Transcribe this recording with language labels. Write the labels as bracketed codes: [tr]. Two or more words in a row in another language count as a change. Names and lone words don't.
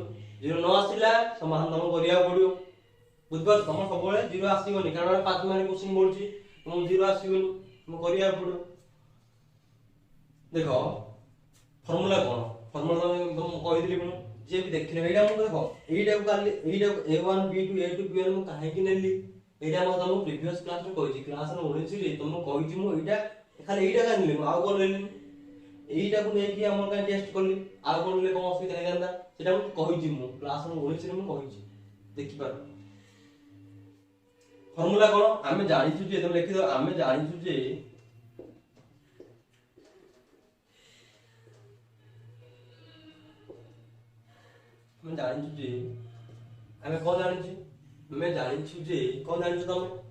[or] 0 ନ ଆସିଲା ସମାଧାନ ତମକୁ କରିବାକୁ ପଡିବ। ବୁଝିପାରୁଛ, ତମ ସବୁବେଳେ 0 ଆସିବନି, କାରଣ 5 [en] mark question [or] ବଢୁଛି, ତମକୁ 0 ଆସିବନି, ତମକୁ କରିବାକୁ ପଡିବ। ଦେଖ ଫର୍ମୁଲା କଣ, ଫର୍ମୁଲା ମୁଁ କହିଥିଲି, ମୁଁ ଯିଏ ବି ଦେଖିଲେ ଏଇଟା ମୁଁ ଦେଖ ଏଇଟାକୁ କାଲି ଏଇଟାକୁ a1 b2 a2 b1 ମୁଁ କାହିଁକି ନେଲି, ଏଇଟା ମୁଁ ତମକୁ [en] previous class-re [or] କହିଛି, କ୍ଲାସ 19 ରେ ତମକୁ କହିଛି ମୁଁ ଏଇଟା ଖାଲି ଏଇଟା କାହିଁ ନେଲି, ମୁଁ ଆଉ କଣ ନେଲିନି, ଏଇଟାକୁ ନେଇକି ଆମର କାହିଁ ଟେଷ୍ଟ କଲି, ଆଉ କଣ ନେଲେ କଣ ଅସୁବିଧା ହେଇଥାନ୍ତା, ସେଟା ମୁଁ କହିଛି, ମୁଁ କ୍ଲାସ 19 ରେ ମୁଁ କହିଛି, ଦେଖିପାର। ଫର୍ମୁଲା କଣ ଆମେ ଜାଣିଛୁ ଯେ, ତମେ ଲେଖିଦ, ଆମେ ଜାଣିଛୁ ଯେ ଆମେ ଜାଣିଛୁ ଯେ ଆମେ କଣ ଜାଣିଛୁ, ଆମେ ଜାଣିଛୁ ଯେ କଣ ଜାଣିଛୁ ତମେ,